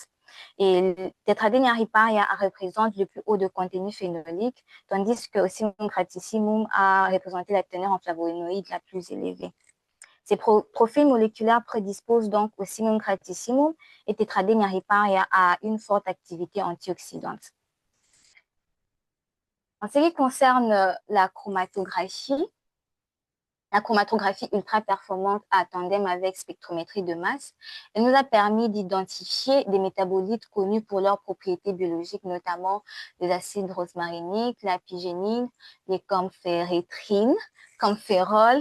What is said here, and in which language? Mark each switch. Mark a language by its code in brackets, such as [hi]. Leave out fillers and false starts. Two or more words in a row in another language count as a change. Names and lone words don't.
[fr] Et le Tetradenea riparia représente le plus haut de contenu phénolique, tandis que Ocimum gratissimum a représenté la teneur en flavonoïdes la plus élevée. Ces profils moléculaires prédisposent donc Ocimum gratissimum et Tetradenea riparia à une forte activité antioxydante. En ce qui concerne la chromatographie ultra performante à tandem avec spectrométrie de masse, elle nous a permis d'identifier des métabolites connus pour leurs propriétés biologiques, notamment les acides rosmariniques, la pigénine, les camphérétrines, camphérols.